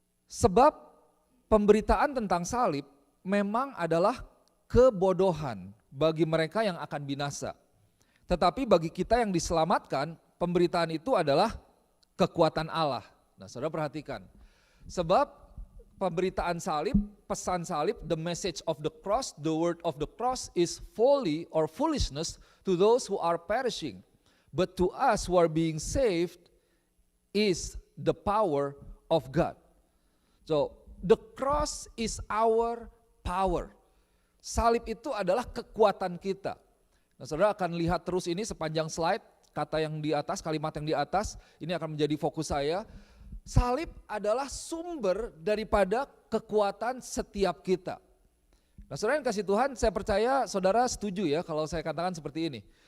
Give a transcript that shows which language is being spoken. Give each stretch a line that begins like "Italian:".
Indonesian: Sebab pemberitaan tentang salib memang adalah kebodohan bagi mereka yang akan binasa. Tetapi bagi kita yang diselamatkan, pemberitaan itu adalah kekuatan Allah. Nah saudara perhatikan, sebab pemberitaan salib, pesan salib,
English: the message of the cross, the word of the cross is folly or foolishness to those who are perishing. But to us who are being saved is the power of God. So, the cross is our power.
Indonesian: Salib itu adalah kekuatan kita. Nah, saudara akan lihat terus ini sepanjang slide, kata yang di atas, kalimat yang di atas, ini akan menjadi fokus saya. Salib adalah sumber daripada kekuatan setiap kita. Nah, saudara yang kasih Tuhan, saya percaya saudara setuju ya kalau saya katakan seperti ini.